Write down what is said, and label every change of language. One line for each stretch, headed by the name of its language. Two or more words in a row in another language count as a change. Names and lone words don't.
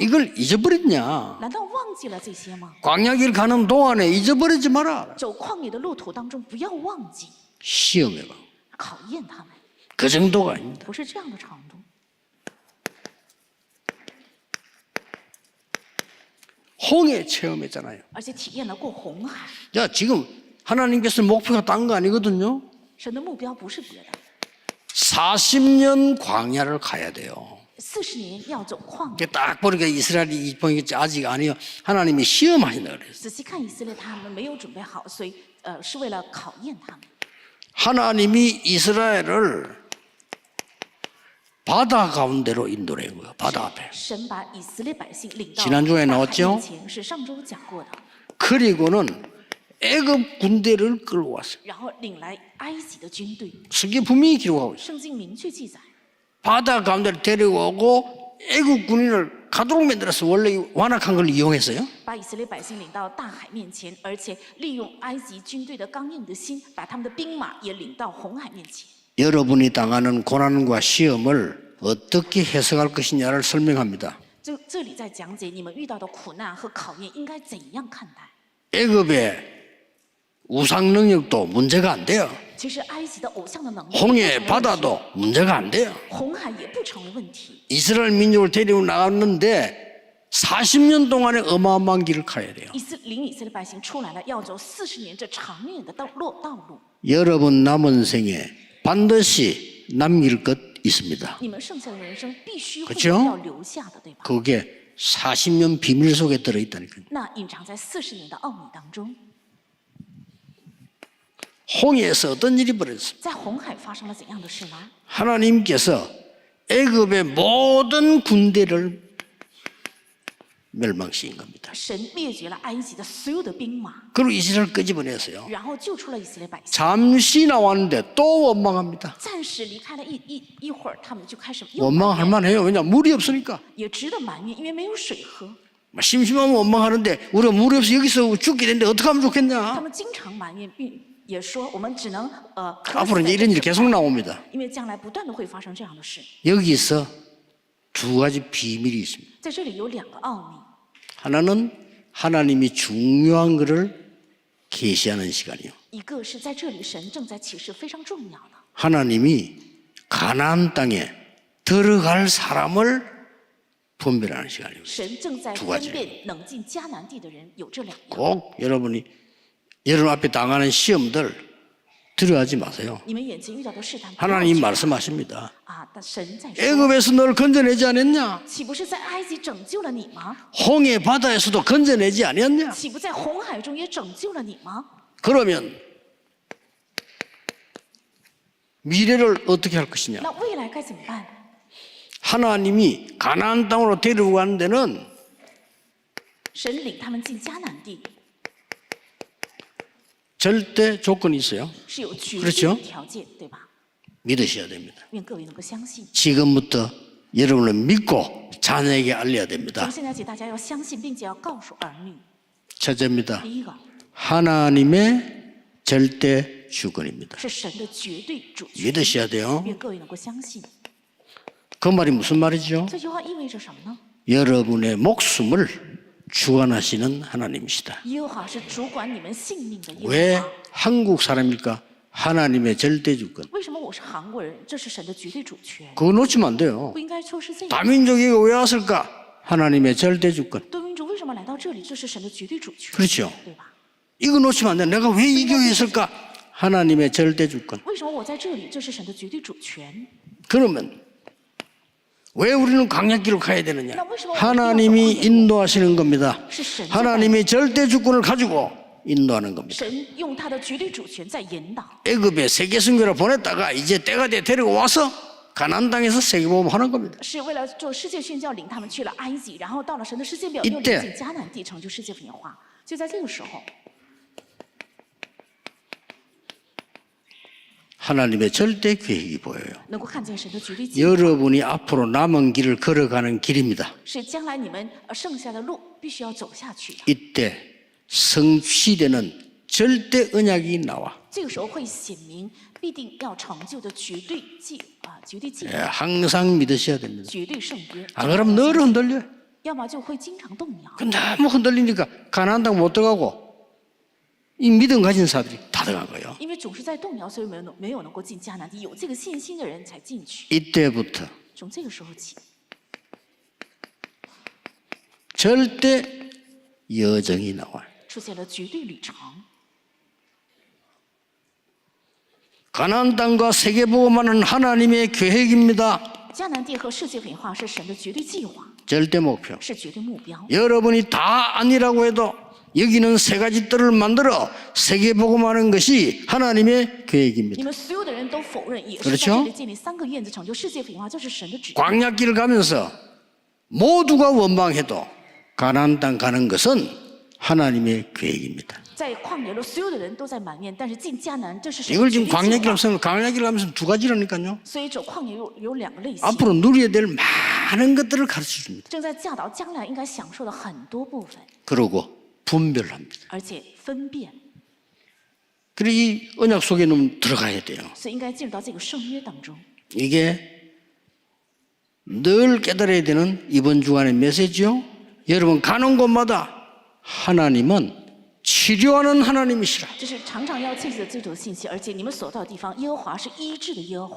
Korean: 이걸 잊어버렸냐?
Chinese: 难道忘记了这些吗？
Korean: 광야길 가는 동안에 잊어버리지 마라.
Chinese: 走旷野的路途当中，不要忘记
Korean: 시험해봐.
Chinese: 考验他们，
Korean: 그 정도가 아닙니다.
Chinese: 不是这样的程度。
Korean: 홍해 체험했잖아요.
Chinese: 而且体验了过红海，
Korean: 야, 지금 하나님께서 목표가 딴 거 아니거든요.
Chinese: 神的目标不是别的，
Korean: 40년 광야를 가야 돼요.
Chinese: 40 年要走旷野。
Korean: 이게 딱 보니까 이스라엘이 보니까 아직 아니요. 하나님이 시험하신다 그랬어요.
Chinese: 仔细看以色列，他们没有准备好，所以是为了考验他们。
Korean: 하나님이 이스라엘을 바다 가운데로 인도한 거예요. 바다 앞에.
Chinese: 神把以色列百姓领到
Korean: 지난주에
Chinese: 大海
Korean: 나왔죠?
Chinese: 面前，是上周讲过的。
Korean: 그리고는 애굽 군대를 끌고 왔어요.
Chinese: 然后领来埃及的军队。
Korean: 성경에 분명히 기록하고 있어요.
Chinese: 圣经明确记载，
Korean: 바다 가운데를 데려오고 애굽 군인을 가도록 만들어서 원래 완악한 걸 이용했어요.
Chinese: 把以色列百姓领到大海面前，而且利用埃及军队的刚硬的心，把他们的兵马也领到红海面前。
Korean: 여러분이 당하는 고난과 시험을 어떻게 해석할 것이냐를 설명합니다.
Chinese: 这里在讲解你们遇到的苦难和考验应该怎样看待。
Korean: 애굽의 우상 능력도 문제가 안 돼요.
Chinese: 其实埃及的偶像的能力，
Korean: 홍해 바다도 문제가 안 돼요.
Chinese: 红海也不成为问题。
Korean: 이스라엘 민족을 데리고 나갔는데 40년 동안의 어마어마한 길을 가야 돼요.
Chinese: 领以色列百姓出来了，要走40年这长远的道路。
Korean: 여러분 남은 생에 반드시 남길 것 있습니다.
Chinese: 你们剩下的人生必须会
Korean: 그렇죠
Chinese: 要留下的，对吧？
Korean: 그게 40년 비밀 속에 들어있다니까요.
Chinese: 那隐藏在40年的奥秘当中，
Korean: 홍해에서 어떤 일이 벌어졌어요?
Chinese: 在红海发生了怎样的事呢？
Korean: 하나님께서 애굽의 모든 군대를 멸망시킨 겁니다.
Chinese: 神灭绝了埃及的所有的兵马，
Korean: 그리고 이스라엘 끄집어냈어요.
Chinese: 然后救出了以色列百姓。
Korean: 잠시 나왔는데 또 원망합니다.
Chinese: 暂时离开了一会儿，他们就开始又
Korean: 원망할 만해요. 왜냐 물이 없으니까.
Chinese: 也值得埋怨，因为没有水喝。
Korean: 심심하면 원망하는데 우리가 물이 없어 여기서 죽게 되는데 어떻게 하면
Chinese: 他
Korean: 좋겠냐.
Chinese: 们经常埋怨，并也说我们只能渴死
Korean: 앞으로
Chinese: 在
Korean: 이제
Chinese: 这
Korean: 이런
Chinese: 里
Korean: 일이 계속 나옵니다.
Chinese: 因为将来不断的会发生这样的事。
Korean: 여기서 두 가지 비밀이 있습니다.
Chinese: 在这里有两个奥秘，
Korean: 하나는 하나님이 중요한 것을 계시하는 시간이요.
Chinese: 一个是在这里神正在启示非常重要的，
Korean: 하나님이 가나안 땅에 들어갈 사람을 분별하는 시간이요.
Chinese: 神正在
Korean: 두
Chinese: 分
Korean: 가지
Chinese: 辨能进迦南地的人，有这两样。
Korean: 꼭 여러분 앞에 당하는 시험들 두려워하지 마세요.
Chinese: 你们眼前遇到的试探，不要
Korean: 하나님
Chinese: 惧怕
Korean: 말씀하십니다.
Chinese: 啊！但神在说，
Korean: 애굽에서 너를 건져내지 않았냐?
Chinese: 岂不是在埃及拯救了你吗？
Korean: 홍해 바다에서도 건져내지 않았냐?
Chinese: 岂不在红海中也拯救了你吗？
Korean: 그러면 미래를 어떻게 할 것이냐?
Chinese: 那未来该怎么办？
Korean: 하나님이 가나안 땅으로 데리고 가는 데는
Chinese: 神领他们进迦南地
Korean: 절대 조건이 있어요.
Chinese: 是有绝
Korean: 그렇
Chinese: 对
Korean: 죠
Chinese: 的条件，对吧？
Korean: 믿으셔야 됩니다.
Chinese: 愿各位能够相信。
Korean: 지금부터 여러분을 믿고 자녀에게 알려야
Chinese: 从
Korean: 됩니다.
Chinese: 现在起，大家要相信，并且要告诉儿女。
Korean: 첫째입니다.
Chinese: 第一个
Korean: 하나님의 절대 주권입니다.
Chinese: 是神的绝对主权，
Korean: 믿으셔야 돼요.
Chinese: 愿各位能够相信。
Korean: 그 말이 무슨 말이죠?
Chinese: 这句话意味着什么呢？
Korean: 여러분의 목숨을 주관하시는 하나님이시다.
Chinese: 耶和华是主管你们性命的耶
Korean: 왜
Chinese: 和华。
Korean: 한국 사람일까? 하나님의 절대 주권.
Chinese: 为什么我是韩国人？这是神的绝对主权，
Korean: 그거 놓치면 안 돼요.
Chinese: 不应该错失这一点。
Korean: 다민족이 왜 왔을까? 하나님의 절대 주권.
Chinese: 多民族为什么来到这里？这是神的绝对主权，
Korean: 그렇죠.
Chinese: 对吧？
Korean: 이거 놓치면 안 돼. 내가 왜 이 교회에 있을까? 하나님의 절대 주권.
Chinese: 为什么我在这里？这是神的绝对主权。
Korean: 그러면 왜 우리는 광야길로 가야 되느냐? 하나님이 인도하시는 겁니다.
Chinese: 是神在
Korean: 하나님이 절대 주권을 가지고 인도하는 겁니다.
Chinese: 神用他的绝对主权在引导。
Korean: 애굽에 세계 선교를 보냈다가 이제 때가 돼 데리고 와서 가나안 땅에서 세계복음 하는 겁니다.
Chinese: 是为了做世界宣教，领他们去了埃及，然后到了神的世界表，
Korean: 이때
Chinese: 又领进迦南地，成就世界文化。就在这个时候，
Korean: 하나님의 절대 계획이 보여요.
Chinese: 能够看见神的绝对计划，
Korean: 여러분이 앞으로 남은 길을 걸어가는 길입니다.
Chinese: 是将来你们剩下的路必须要走下去的。
Korean: 이때 성취되는 절대 언약이 나와.
Chinese: 这个时候会显明必定要成就的绝对计划，
Korean: 항상 믿으셔야 됩니다.
Chinese: 绝对圣约。
Korean: 안 그러면 늘 흔들려요.
Chinese: 要么就会经常动摇。
Korean: 그 너무 흔들리니까 가나안 땅 못 들어가고 이 믿음 가진 사람들이 다 들어간 거예요.
Chinese: 因为总是在动摇，所以没有能够进迦南地。有这个信心的人才进去。
Korean: 이때부터
Chinese: 从这个时候起，
Korean: 절대 여정이 나와요.
Chinese: 出现了绝对旅程。
Korean: 가나안 땅과 세계복음하는 하나님의 계획입니다.
Chinese: 迦南地和世界文化是神的绝对计划，
Korean: 절대 목표.
Chinese: 是绝对目标。
Korean: 여러분이 다 아니라고 해도 여기는 세 가지 뜰을 만들어 세계복음하는 것이 하나님의
Chinese: 你
Korean: 계획입니다.
Chinese: 们所有的人都否认，也是
Korean: 그렇
Chinese: 在
Korean: 죠
Chinese: 这里建立3个院子，成就世界文化，这是神的旨意。
Korean: 광야길을 가면서 모두가 원망해도 가나안 땅 가는 것은 하나님의 계획입니다.
Chinese: 在旷野路，所有的人都在埋怨，但是进迦南，这是神
Korean: 이걸
Chinese: 的
Korean: 지금
Chinese: 决定计划。
Korean: 광야길을 하면서 두 가지라니까요.
Chinese: 所以走旷野路有两个类型，
Korean: 앞으로 누려야 될 많은 것들을 가르쳐 줍니다.
Chinese: 正在教导将来应该享受的很多部分，
Korean: 그러고 분별합니다.
Chinese: 而且分辨，
Korean: 그리고 이 언약 속에는 들어가야 돼요.
Chinese: 所以应该进入到这个圣约当中。
Korean: 이게 늘 깨달아야 되는 이번 주간의 메시지요. 여러분 가는 곳마다 하나님은 치료하는 하나님이시라.
Chinese: 这是常常要记住的这种信息，而且你们所到的地方，耶和华是医治的耶和华。